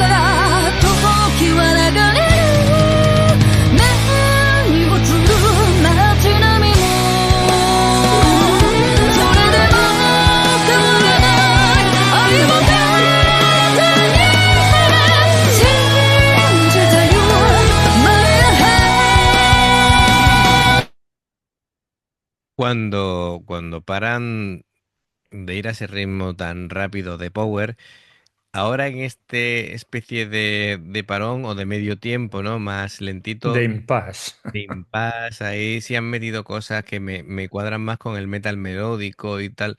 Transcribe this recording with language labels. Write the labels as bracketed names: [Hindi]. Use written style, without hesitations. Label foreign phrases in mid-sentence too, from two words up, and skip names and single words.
[Japanese] がら時は流れる目に映る街並みもそれでも変わらない愛を手に信じたよ前へ [Spanish] Cuando paran de ir a ese ritmo tan rápido de power, ahora en este especie de parón o de medio tiempo, ¿no? Más De lentito, impasse. de impasse, ahí sí han metido cosas que me cuadran más con el metal melódico y tal.